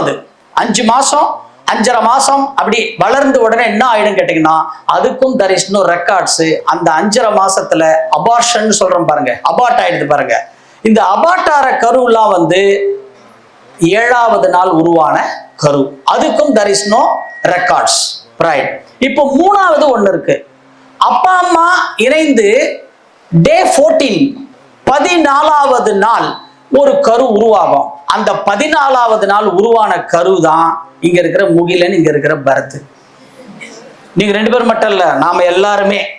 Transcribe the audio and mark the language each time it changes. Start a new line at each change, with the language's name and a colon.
Tamil: அது 5 மாசம் 5.5 மாசம் அப்படி வளர்ந்து உடனே என்ன ஆயிடும் கேட்டீங்கன்னா அதுக்கும்
English: there is no records.
Tamil: அந்த 5.5 மாசத்துல அபார்ஷன் சொல்றோம் பாருங்க, அபார்ட் ஆயிடுது பாருங்க. இந்த அபார்ட் ஆற கருலாம் வந்து 7வது நாள் உருவான கரு. அதுக்கும்
English: there is no records, right?
Tamil: இப்போ 3வது ஒண்ணு இருக்கு. அப்பா அம்மா இணைந்து டே 14 14வது நாள் ஒரு கரு உருவாகும். அந்த 14வது நாள் உருவான கரு தான் இங்க இருக்கிற முகிலன், இங்க இருக்கிற பரத். நீங்க 2 பேர் மட்டும் இல்ல, நாம எல்லாருமே